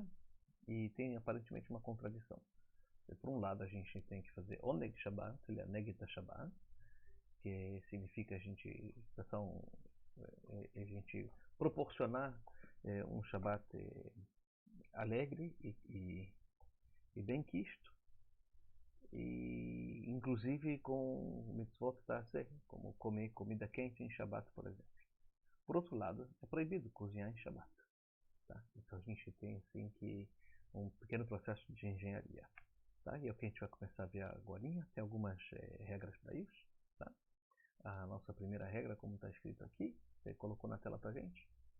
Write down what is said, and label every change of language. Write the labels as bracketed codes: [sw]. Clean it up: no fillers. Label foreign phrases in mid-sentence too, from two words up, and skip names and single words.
[pt] E tem aparentemente uma contradição. Por um lado, a gente tem que fazer [he] עונג שבת, נגד שבת, [pt] que significa a gente proporcionar um Shabbat alegre e bem quisto, e inclusive com [he] מצוות עשה, [pt] como comer comida quente em Shabbat, por exemplo. Por outro lado, é proibido cozinhar em Shabbat. Tá? Então a gente tem assim que um pequeno processo de engenharia. Tá? E é o que a gente vai começar a ver agora. Tem algumas regras para isso. Tá? A nossa primeira regra, como está escrito aqui, você colocou na tela para a gente.